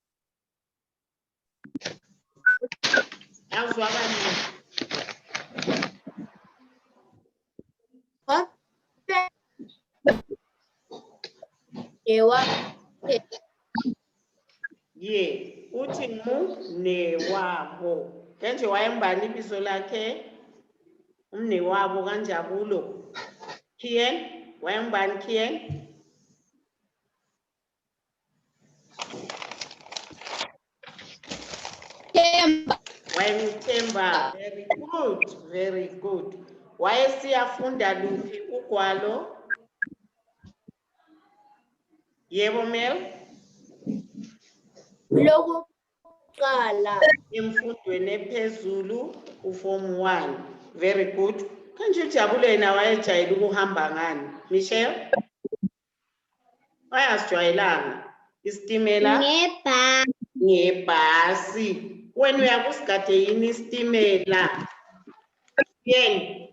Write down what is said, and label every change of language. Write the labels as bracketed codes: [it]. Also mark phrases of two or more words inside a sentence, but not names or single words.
[nd] awuzwakali ye uthi ngunewabo kenje wayembani ibizo lakhe Umnewabo kaNjabulo. Kien, wayengubani Kien? Themba. Wayengithemba. [en] Very good, very good. [nd] Wayesiyafunda luphi ugwalo? Yebo Mel? Lokuqala. Emfundweni ephezulu uform 1. [en] Very good. [nd] Kanje uJabulo yena wayejayele ukuhamba ngani? Michelle? Wayasijwayelanga isitimela ngebhasi. Wena uyakusigade yini isitimela? Yeni.